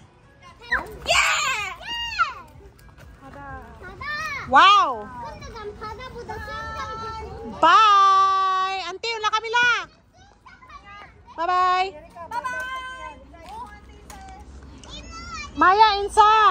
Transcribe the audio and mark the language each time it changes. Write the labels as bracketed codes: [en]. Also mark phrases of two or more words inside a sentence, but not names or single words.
[en] Yeah! Wow! [ko] 근데 난 바다보다 수영장이 더 좋아. [tl] Bye! Auntie, wala kami lang! Bye-bye! Maya, Insa!